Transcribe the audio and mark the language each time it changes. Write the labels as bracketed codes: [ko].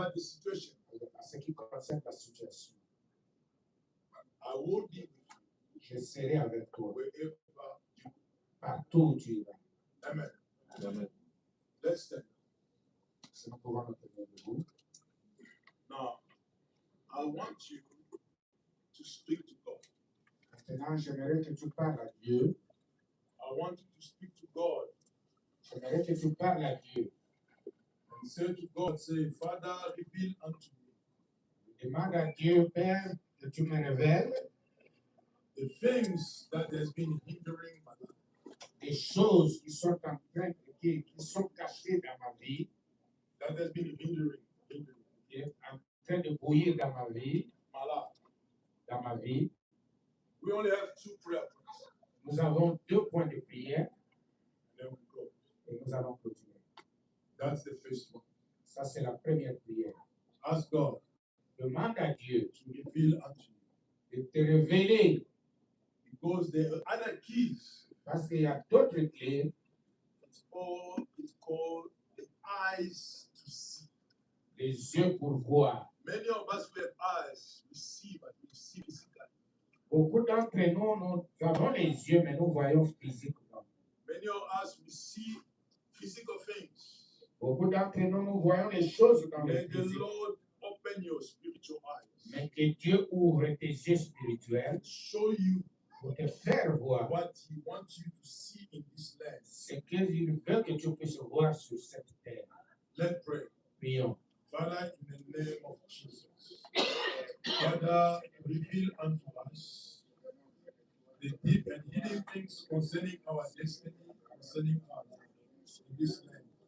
[en] about the situation. [fr] à ce qui concerne la situation. [en] I will be with [fr] Je serai avec toi [en] you wherever you [fr] partout où tu iras. [en] go. Amen. Amen. Let's stand. [fr] Si nous pouvons nous tenir debout. [en] Now, I want you to speak to God. [fr] Maintenant, j'aimerais que tu parles à Dieu. [en] I want you to speak to God [fr] J'aimerais que tu parles à Dieu. [en] and say to God, say, Father, reveal unto me [fr] Demande à Dieu, Père, que tu me révèles [en] the things that has been hindering my life, [fr] des choses qui sont en train, qui sont cachées dans ma vie, [en] that has been hindering [fr] qui est en train de bouillir dans ma vie, [en] my life. [fr] dans ma vie. [en] We only have 2 prayer points, [fr] Nous avons 2 points de prière [en] and then we go. [fr] et nous allons continuer. [en] That's the first one. [fr] Ça, c'est la première prière. [en] Ask God [fr] Demande à Dieu [en] to reveal unto you, [fr] de te révéler, [en] because there are other keys. [fr] parce qu'il y a d'autres clés. [en] It's called the eyes to see. [fr] Les yeux pour voir. [en] Many of us we have eyes, we see, but we see physically. [fr] Beaucoup d'entre nous, nous avons les yeux, mais nous voyons physiquement. [en] Many of us we see physical things. [fr] Beaucoup d'entre nous, nous voyons les choses dans le [en] May the [fr] physique. [en] Lord open your spiritual eyes, [fr] Mais que Dieu ouvre tes yeux spirituels [en] show you [fr] pour te faire voir [en] what He wants you to see in this land. [fr] ce qu'il veut que tu puisses voir sur cette terre. [en] Let's pray. [fr] Prions. [en] Father, in the name of Jesus, Father, reveal unto us the deep and hidden things concerning our destiny, concerning our lives in this land.